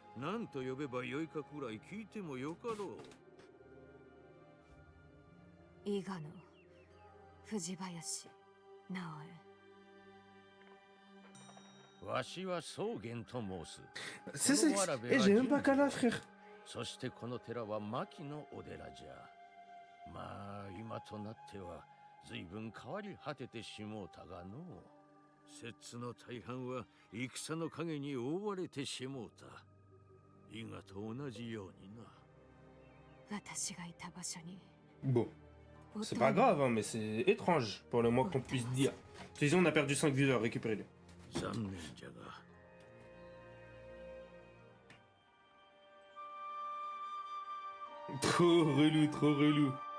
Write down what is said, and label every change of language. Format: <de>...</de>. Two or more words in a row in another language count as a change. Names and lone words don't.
<fr>Eh, j'ai même pas qu'à là, frère.</fr> <ja>そしてこの寺は牧のお寺じゃ。まあ今となっては随分変わり果ててしもうたがの。摂津の大半は戦の影に覆われてしもうた。伊賀と同じようにな。私がいた場所に。</ja> <fr>Bon, c'est pas grave, hein, mais c'est étrange pour le moins qu'on puisse dire. Sinon, on a perdu 5 viewers, récupérez-les. Trop relou, trop relou.</fr>